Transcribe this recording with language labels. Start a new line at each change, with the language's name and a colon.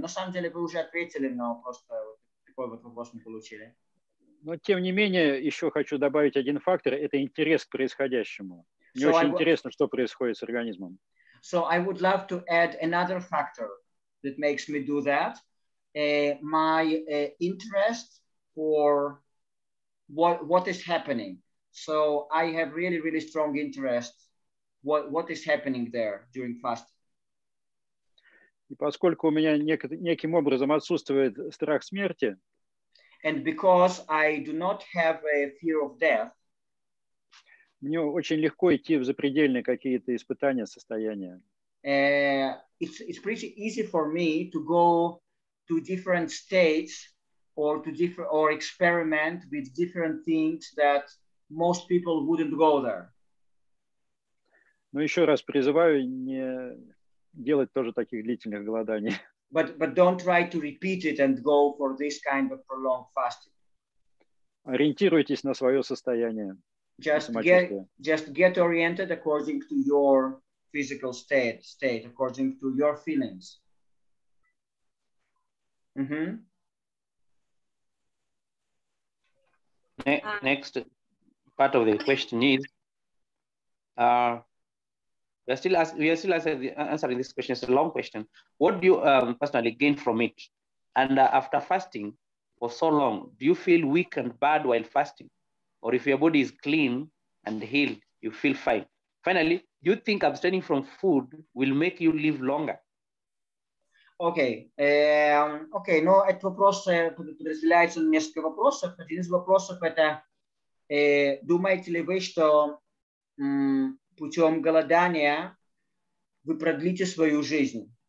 Russian: На самом деле вы уже ответили, но просто такой вот вопрос мы получили. Но тем не менее, еще хочу добавить один фактор – это интерес к происходящему. Мне очень интересно, что происходит с организмом.
English: So I would love to add another factor that makes me do that. My interest for what is happening. So I have really, really strong interest what is happening there during fasting.
Russian: И поскольку у меня неким образом отсутствует страх смерти,
English: and because I do not have a fear of death,
Russian: мне очень легко идти в запредельные какие-то испытания, состояния.
English: It's pretty easy for me to go to different states or experiment with different things that most people wouldn't go there.
Russian: Но еще раз призываю не делать тоже таких длительных голоданий.
English: But don't try to repeat it and go for this kind of prolonged fasting.
Russian: Ориентируйтесь на свое состояние.
English: Just get oriented according to your physical state, according to your feelings. Mm-hmm. Next part of the question is, we are still answering this question. It's a long question. What do you personally gain from it? And after fasting for so long, do you feel weak and bad while fasting? Or if your body is clean and healed, you feel fine? Finally, do you think abstaining from food will make you live longer?
Russian: Окей, но этот вопрос подразделяется на несколько вопросов. Один из вопросов это, думаете ли вы, что путем голодания вы продлите свою жизнь?